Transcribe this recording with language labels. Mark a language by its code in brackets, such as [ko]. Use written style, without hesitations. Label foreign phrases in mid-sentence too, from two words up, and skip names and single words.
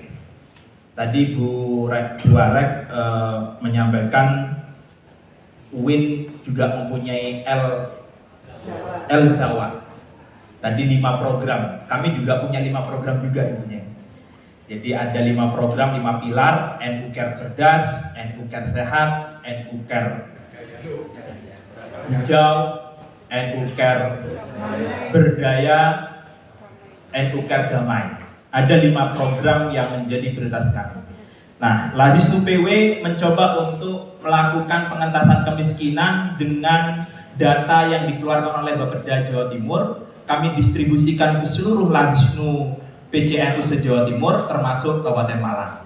[id] Tadi Bu Warek menyampaikan UIN juga mempunyai El Zawa. Tadi 5 program. Kami juga punya 5 program juga ibunya. Jadi ada 5 program, 5 pilar: NU Care Cerdas, NU Care Sehat, NU Care Hijau, NU Care Berdaya, NU Care Damai. Ada 5 program yang menjadi prioritas kami. Nah, Lazisnu PW mencoba untuk melakukan pengentasan kemiskinan dengan data yang dikeluarkan oleh Bapeda Jawa Timur. Kami distribusikan ke seluruh Lazisnu PCNU se-Jawa Timur termasuk Kabupaten Malang.